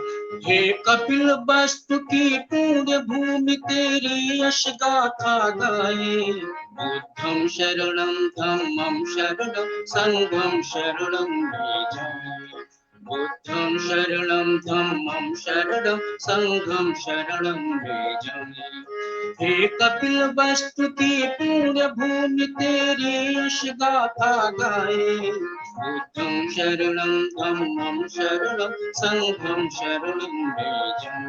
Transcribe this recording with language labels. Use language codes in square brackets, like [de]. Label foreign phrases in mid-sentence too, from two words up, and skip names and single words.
[hi] हे कपिल वस्तु की पुण्य भूमि तेरी यश गाथा गाए। [pi] बुद्धं शरणं धम्मं शरणं संघं शरणं भजामि। बुद्धं शरणं धम्मं शरणं संघं शरणं भजामि। [hi] हे कपिल वस्तु की पुण्य भूमि तेरी यश गाथा गाए। [pi] बुद्धं शरणं धम्मं शरणं संघं शरणं भजामि।